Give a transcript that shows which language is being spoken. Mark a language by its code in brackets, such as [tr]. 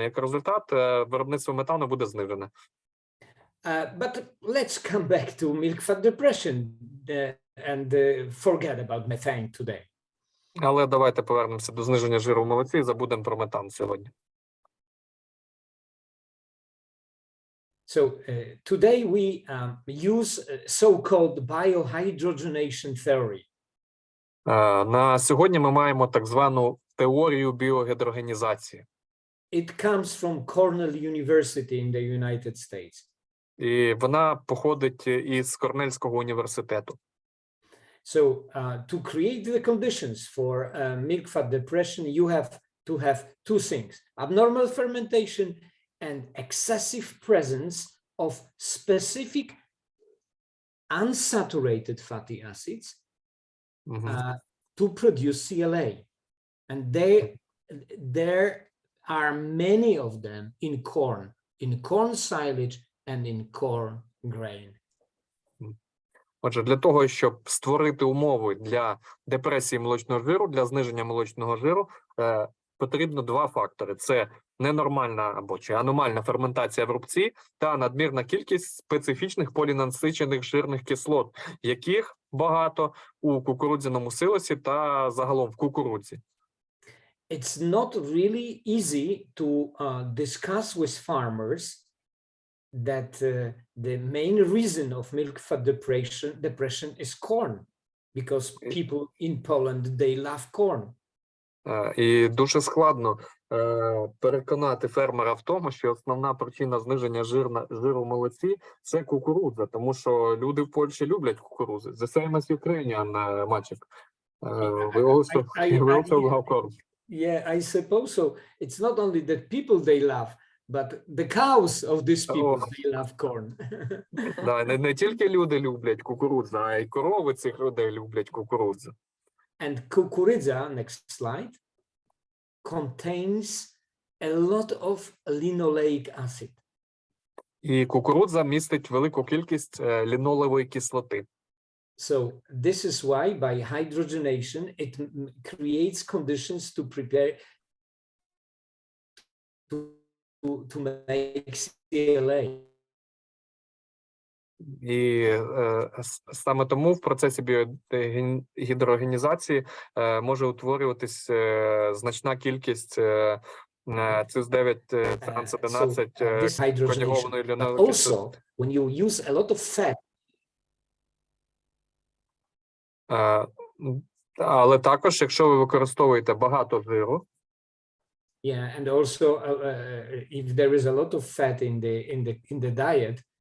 [uk] Як результат, виробництво метану буде знижене. [en] But let's come back to milk fat depression and forget about methane today. [uk] Але давайте повернемося до зниження жиру в молоці і забудемо про метан сьогодні. [en] So today we use so-called biohydrogenation theory. [uk] На сьогодні ми маємо так звану теорію біогідрогенізації. [en] It comes from Cornell University in the United States. [uk] І вона походить із Корнельського університету. [en] So to create the conditions for milk fat depression, you have to have two things: abnormal fermentation and excessive presence of specific unsaturated fatty acids to produce CLA. And there are many of them in corn silage and in corn grain. [uk] Отже, для того, щоб створити умови для депресії молочного жиру, для зниження молочного жиру, потрібно два фактори. Це ненормальна або чи аномальна ферментація в рубці та надмірна кількість специфічних полінасичених жирних кислот, яких багато у кукурудзяному силосі та загалом в кукурудзі. [en] It's not really easy to discuss with farmers that the main reason of milk fat depression is corn, because people in Poland, they love corn. [uk] І дуже складно переконати фермера в тому, що основна причина зниження жиру в молоці – це кукурудза, тому що люди в Польщі люблять кукурудзу. [en] The same as Ukrainian, Maciek. We also love corn. Yeah, I suppose so. It's not only that people they love, but the cows of these people, they love corn. [uk] Да, не тільки люди люблять кукурудзу, а й корови цих людей люблять кукурудзу. [en] And kukurydza, next slide, contains a lot of linoleic acid. [uk] І кукурудза містить велику кількість лінолевої кислоти. [en] So this is why by hydrogenation it creates conditions to prepare to make CLA. [uk] І саме тому в процесі біогідрогенізації може утворюватись значна кількість ЦИС-9, транс-11 конюгованої лінолевої кислоти. [en] When you use a lot of fat, [uk] але також, якщо ви використовуєте багато жиру, [en] yeah, and also if there is a lot of fat in the diet,